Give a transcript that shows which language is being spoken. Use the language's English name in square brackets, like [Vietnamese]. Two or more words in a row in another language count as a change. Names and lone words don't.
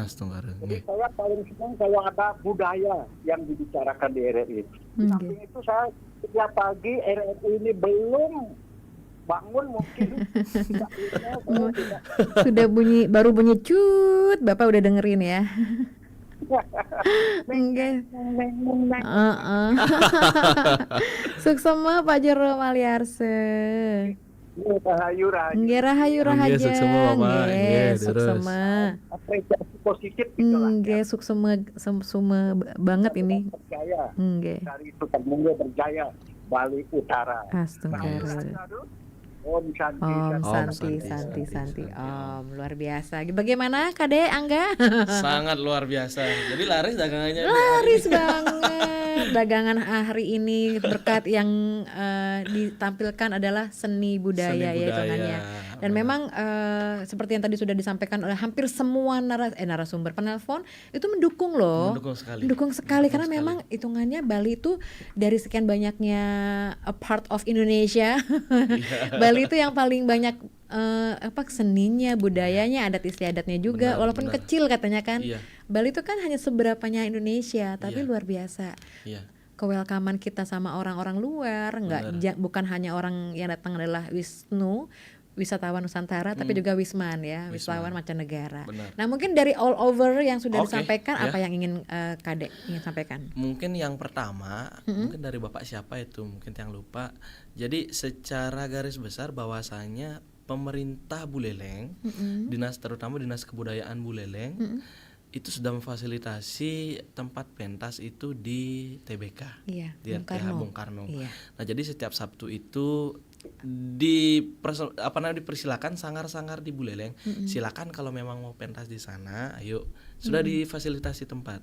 [Indonesian] Jadi saya paling senang kalau ada budaya yang dibicarakan di RRI. Di samping itu saya setiap pagi RRI ini belum bangun mungkin. Sudah baru bunyi cut, Bapak udah dengerin ya. Enggak. Suksema Pak Jero Maliarse. Rahayu. [Balinese] Nggih rahayu rahaja. Nggih suksema. [Indonesian] Apresiasi positif gitu lah. Nggih suksema banget ini. Berjaya. Nggih. Dari itu Mungga berjaya Bali Utara. Astagfirullah. Om Santi. Luar biasa. Bagaimana Kade Angga? Sangat luar biasa. Jadi laris dagangannya. Laris banget. Dagangan hari ini berkat yang ditampilkan adalah seni budaya ya hitungannya. Dan memang seperti yang tadi sudah disampaikan oleh hampir semua narasumber penelpon itu mendukung loh. Mendukung sekali karena memang hitungannya Bali itu dari sekian banyaknya [English] a part of [Indonesian] Indonesia. Bali itu yang paling banyak seninya, budayanya, adat istiadatnya juga, walaupun kecil katanya kan. Bali itu kan hanya seberapanya Indonesia, tapi luar biasa. Kewelkaman kita sama orang-orang luar, bukan hanya orang yang datang adalah wisatawan Nusantara, tapi juga Wisman ya, wisatawan mancanegara. Nah mungkin dari [English] all over [Indonesian] yang sudah disampaikan, apa yang ingin Kadek ingin sampaikan? Mungkin yang pertama, mungkin dari Bapak siapa itu, mungkin yang lupa. Jadi secara garis besar bahwasanya pemerintah Buleleng, terutama dinas kebudayaan Buleleng, itu sudah memfasilitasi tempat pentas itu di TBK, di RTH Bung Karno. Nah jadi setiap Sabtu itu dipersilakan sangar-sangar di Buleleng. Silakan kalau memang mau pentas di sana, ayo. Sudah difasilitasi tempat.